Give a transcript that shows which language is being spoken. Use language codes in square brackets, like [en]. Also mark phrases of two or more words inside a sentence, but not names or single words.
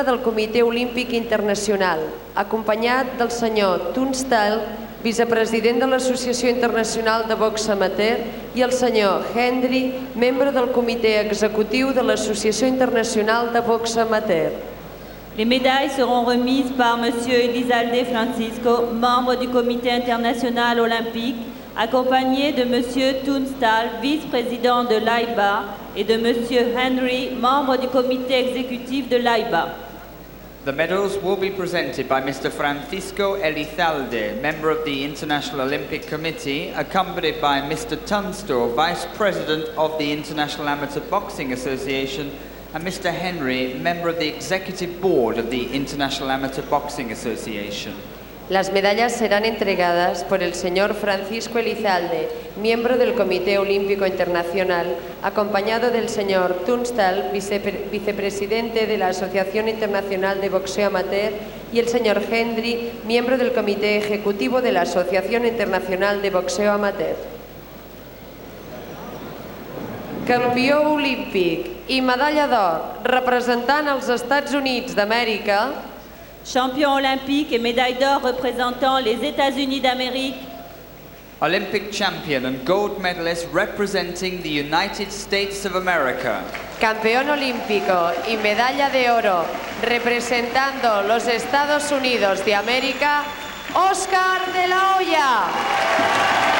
[ca] del Comitè Olímpic Internacional, acompanyat del senyor Tunstall, vicepresident de l'Associació Internacional de Box Amateur, i el senyor Henry, membre del Comitè Executiu de l'Associació Internacional de Box Amateur. [fr] Les médailles seront remises par M. Elizalde Francisco, membre du Comité international olympique, accompagné de M. Tunstall, vice-président de l'AIBA, et de M. Henry, membre du comité exécutif de l'AIBA. [en] The medals will be presented by Mr. Francisco Elizalde, member of the International Olympic Committee, accompanied by Mr. Tunstall, vice president of the International Amateur Boxing Association, and Mr. Henry, member of the executive board of the International Amateur Boxing Association. [es] Las medallas serán entregadas por el señor Francisco Elizalde, miembro del Comité Olímpico Internacional, acompañado del señor Tunstall, vicepresidente de la Asociación Internacional de Boxeo Amateur, y el señor Henry, miembro del Comité Ejecutivo de la Asociación Internacional de Boxeo Amateur. [ca] Campió olímpic i medalla d'or representant els Estats Units d'Amèrica, [fr] champion olympique et médaille d'or représentant les États-Unis d'Amérique, [en] Olympic champion and gold medalist representing the United States of America, [es] campeón olímpico y medalla de oro representando los Estados Unidos de América, Oscar De La Hoya.